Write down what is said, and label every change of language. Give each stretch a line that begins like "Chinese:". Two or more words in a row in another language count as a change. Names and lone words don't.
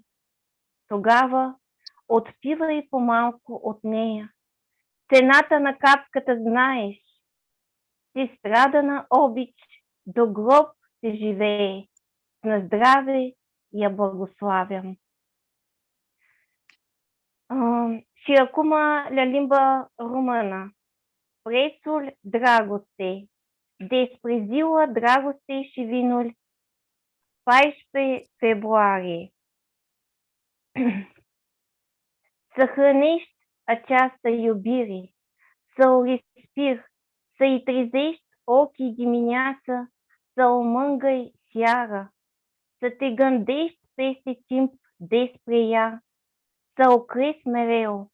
Bulgarian: Тогава отпивай по-малко от нея. Цената на капката знаеш. Ти страдана обич, до гроб се живее. На здраве я благославям.
Romanian: Și acum la limba română. Prețul dragostei. Despre ziua dragostei și vinul 14 februarie. Să hrănești această iubire, să o respiri, să-i trezești ochii dimineață, să o mângâi seara, să te gândești peste timp despre ea, să o crezi mereu.